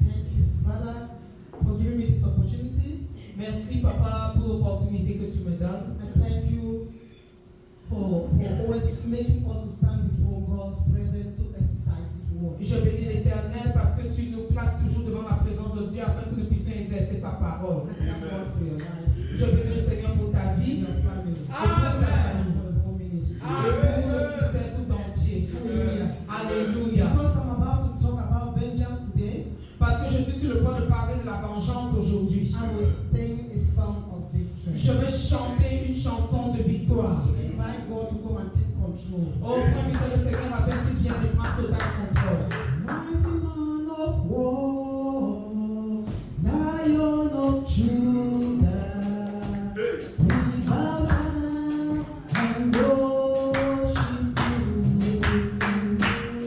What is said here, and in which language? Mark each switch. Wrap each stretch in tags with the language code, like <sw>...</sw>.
<en>Thank you, Father, for giving me this opportunity.</en> <fr>Merci, Papa, pour l'opportunité que tu me donnes.</fr> <en>And thank you for always making us to stand before God's presence to exercise His word.</en> <fr>Je bénis l'Éternel parce que tu nous places toujours devant la présence de Dieu afin que nous puissions exercer sa parole.</fr> <en>And thank God for your life.</en> <fr>Je bénis le Seigneur pour ta vie,</fr> <en>your family,</en> <fr>et pour ta famille,</fr> <en>for the whole ministry,</en> <fr>et pour le ministère tout entier. Hallelujah. Hallelujah.</fr> <en>Because I'm about to talk about vengeance today,</en> <fr>parce que je suis sur le point de parler de la vengeance aujourd'hui.</fr> <en>I will sing a song of victory.</en> <fr>Je vais chanter une chanson de victoire.</fr> <en>Invite God to come and take control.</en> <fr>Oh, invite le Seigneur afin qu'il vienne de prendre total contrôle.</fr> <en>Mighty man of war, Lion of Judah, we bow down and worship you.</en>